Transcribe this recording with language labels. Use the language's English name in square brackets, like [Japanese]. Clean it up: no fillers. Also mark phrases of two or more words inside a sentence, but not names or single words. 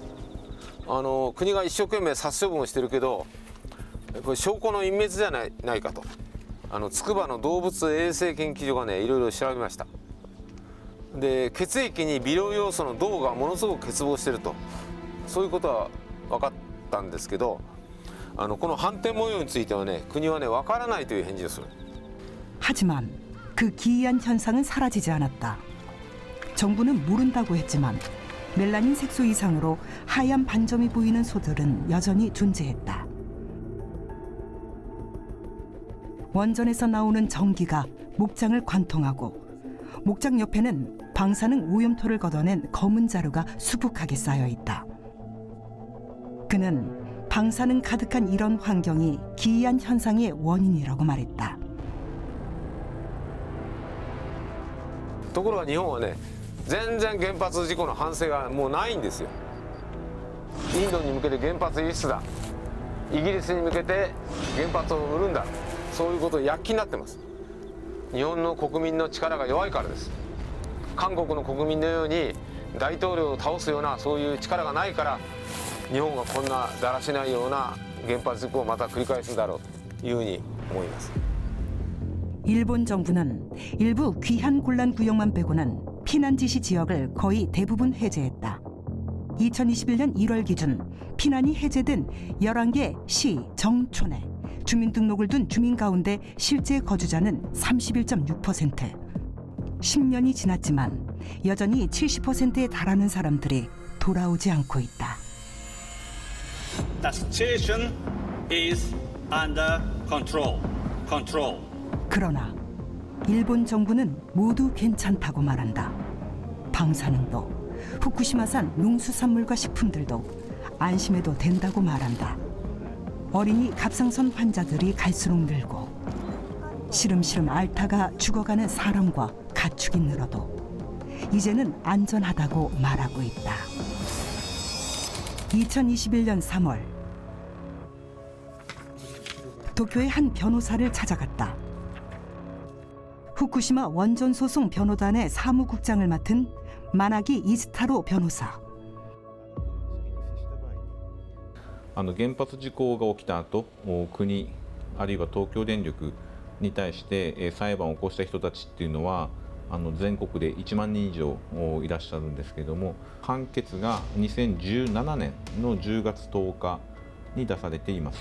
[Japanese] 国が一生懸命殺処分をしてるけどこれ証拠の隠滅じゃないかと筑波の動物衛生研究所がねいろいろ調べました。で血液に微量要素の銅がものすごく欠乏してるとそういうことは分かったんですけどこの斑点模様についてはね国はね分からないという返事をする。 [Korean] 하지만 그 기이한 현상은 사라지지 않았다. 정부는 모른다고 했지만 멜라닌 색소 이상으로 하얀 반점이 보이는 소들은 여전히 존재했다. 원전에서 나오는 전기가 목장을 관통하고 목장 옆에는 방사능 오염토를 걷어낸 검은 자루가 수북하게 쌓여 있다. 그는 방사능 가득한 이런 환경이 기이한 현상의 원인이라고 말했다. [Japanese] ところが日本はね全然原発事故の反省がもうないんですよ。インドに向けて原発輸出だ、イギリスに向けて原発を売るんだ、そういうことを躍起になってます。日本の国民の力が弱いからです。韓国の国民のように大統領を倒すようなそういう力がないから日本がこんなだらしないような原発事故をまた繰り返すんだろうというふうに思います。 [Korean] 일본 정부는 일부 귀한 곤란 구역만 빼고는 피난 지시 지역을 거의 대부분 해제했다. 2021년 1월 기준 피난이 해제된 11개 시, 정촌에 주민등록을 둔 주민 가운데 실제 거주자는 31.6%. 10년이 지났지만 여전히 70%에 달하는 사람들이 돌아오지 않고 있다. [English] The situation is under control. [Korean] 그러나 일본 정부는 모두 괜찮다고 말한다. 방사능도 후쿠시마산 농수산물과 식품들도 안심해도 된다고 말한다. 어린이 갑상선 환자들이 갈수록 늘고 시름시름 앓다가 죽어가는 사람과 가축이 늘어도 이제는 안전하다고 말하고 있다. 2021년 3월 도쿄의 한 변호사를 찾아갔다. 후쿠시마 원전 소송 변호단의 사무국장을 맡은 마나기 이즈타로 변호사. [Japanese] 原発事故が起きた後、国あるいは東京電力に対して裁判を起こした人たちっていうのは全国で1万人以上いらっしゃるんですけれども、判決が2017年の10月10日に出されています。